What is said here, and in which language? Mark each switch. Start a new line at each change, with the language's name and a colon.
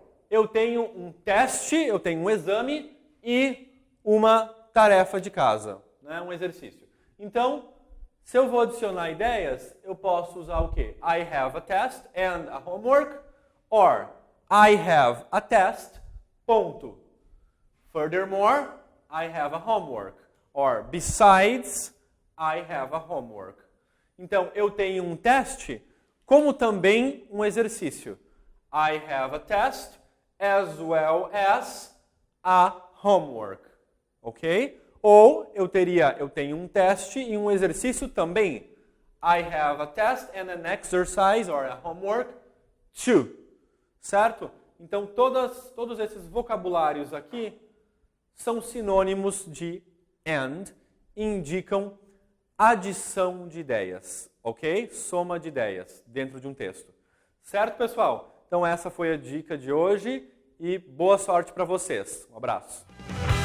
Portuguese: Eu tenho um teste, eu tenho um exame e uma tarefa de casa, né? Um exercício. Então, se eu vou adicionar ideias, eu posso usar o quê?
English: I have a test and a homework, or I have a test, ponto. Furthermore, I have a homework, or besides, I have a homework.
Portuguese: Então, eu tenho um teste, como também um exercício.
English: I have a test as well as a homework, ok?
Portuguese: Ou eu tenho um teste e um exercício também.
English: I have a test and an exercise or a homework too, certo?
Portuguese: Então todos esses vocabulários aqui são sinônimos de and, indicam adição de ideias, ok? Soma de ideias dentro de um texto. Certo, pessoal? Então essa foi a dica de hoje e boa sorte para vocês. Um abraço.